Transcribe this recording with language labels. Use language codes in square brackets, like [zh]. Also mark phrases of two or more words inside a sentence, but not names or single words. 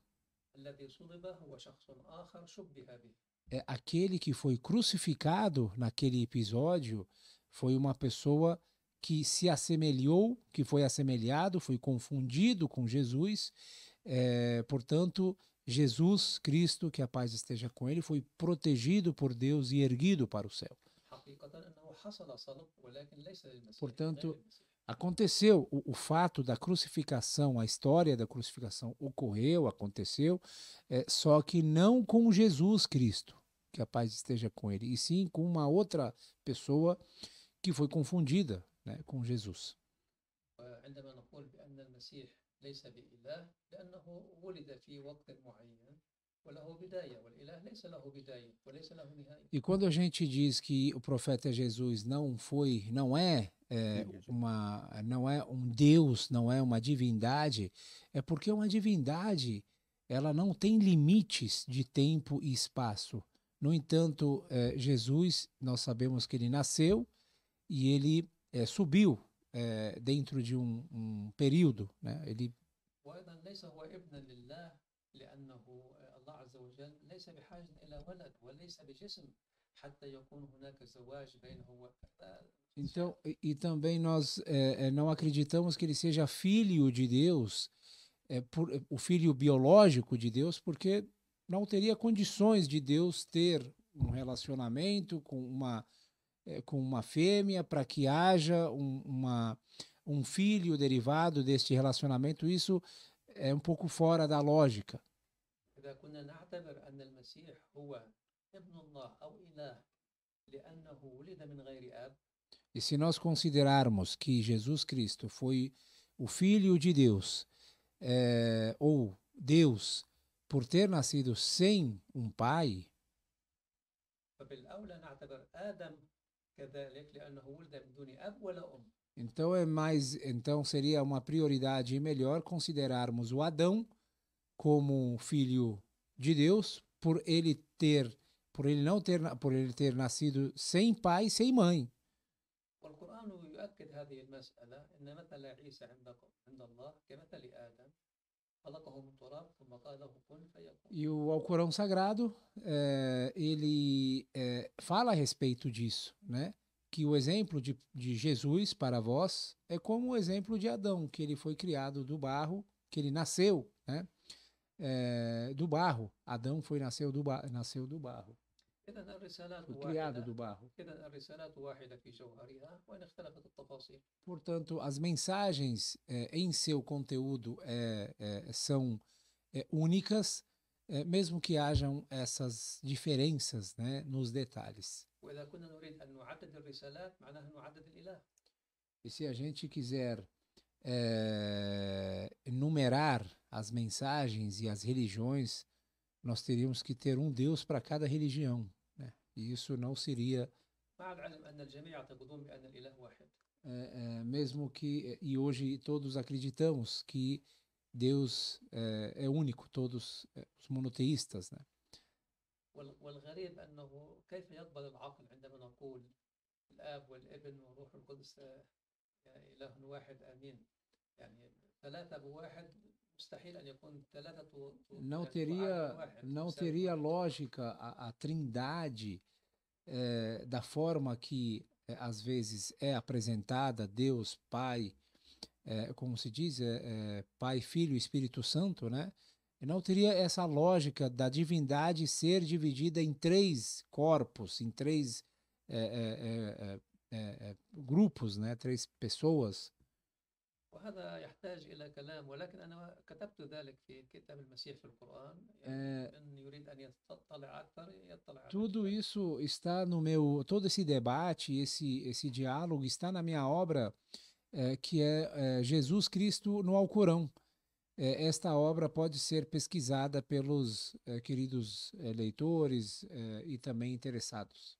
[ar] الذي صلب هو شخص آخر شبه به. [pt] Aquele que foi crucificado naquele episódio foi uma pessoa que se assemelhou, que foi assemelhado, foi confundido com Jesus. Portanto, Jesus Cristo, que a paz esteja com ele, foi protegido por Deus e erguido para o céu. [ar] حقيقة أنه حصل صلب ولكن ليس للمسيح. [pt] Portanto, [ar] غير المسيح. [pt] aconteceu o fato da crucificação, a história da crucificação ocorreu, aconteceu, só que não com Jesus Cristo, que a paz esteja com ele, e sim com uma outra pessoa que foi confundida, né, com Jesus. [ar] وعندما نقول بأن المسيح ليس بإله لأنه ولد في وقت معين وله بداية والإله ليس له بداية وليس له نهاية. [pt] E quando a gente diz que o profeta Jesus não é um Deus, não é uma divindade, é porque uma divindade, ela não tem limites de tempo e espaço. No entanto, Jesus, nós sabemos que ele nasceu e ele subiu dentro de um período, né? Ele [ar] وأيضا ليس هو ابنا لله لأنه الله عز وجل ليس بحاجة إلى ولد وليس بجسم حتى يكون هناك زواج بينه [pt] Então, e também nós não acreditamos que ele seja filho de Deus, o filho biológico de Deus, porque não teria condições de Deus ter um relacionamento com uma fêmea para que haja um filho derivado deste relacionamento. Isso é um pouco fora da lógica. [ar] إذا كنا نعتبر أن المسيح هو ابن الله أو إله لأنه ولد من غير أب. [pt] E se nós considerarmos que Jesus Cristo foi o Filho de Deus, ou Deus, por ter nascido sem um pai, [ar] فبالأولى نعتبر آدم كذلك لأنه ولد من دون أب ولا أم. [pt] então seria uma prioridade e melhor considerarmos o Adão como filho de Deus por ele ter nascido sem pai e sem mãe. [ar] والقرآن يؤكد هذه المسألة إن مثل عيسى عند الله كمثل آدم خلقه من تراب ثم قال له كن فيكون. [pt] E o Alcorão Sagrado ele fala a respeito disso, né? Que o exemplo de Jesus para vós é como o exemplo de Adão, que ele foi criado do barro, que ele nasceu, né? Do barro. Adão nasceu do barro. [ar] إذن الرسالات [pt] Foi criado do [ar] واحدة. [pt] barro. [ar] إذن الرسالات واحدة في جوهرها وإن اختلفت التفاصيل. [pt] Portanto, as mensagens em seu conteúdo são únicas, mesmo que hajam essas diferenças, né, nos detalhes. [ar] وإذا كنا نريد أن نعدد الرسالات معناها نعدد الإله. [pt] E se a gente quiser enumerar as mensagens e as religiões, nós teríamos que ter um Deus para cada religião, né? E isso não seria [ar] مع العلم أن الجميع يعتقدون بأن الإله واحد. [pt] mesmo que, e hoje todos acreditamos que Deus é único, todos os monoteístas, né? [ar] والغريب أنه كيف يقبل العقل عندما نقول الآب والابن والروح القدس إله واحد آمين. يعني ثلاثة بواحد مستحيل أن يكون ثلاثة. [pt] Não teria lógica a trindade da forma que às vezes é apresentada, Deus, Pai, como se diz, Pai, Filho e Espírito Santo, né? E não teria essa lógica da divindade ser dividida em três corpos, em três grupos, né? Três pessoas. [ar] وهذا يحتاج إلى كلام ولكن أنا كتبت ذلك في كتاب المسيح في القرآن. من يريد أن يطلع أكثر يطلع على [pt] Tudo isso está todo esse debate, esse diálogo está na minha obra, que é Jesus Cristo no Alcorão. esta obra pode ser pesquisada pelos queridos leitores e também interessados.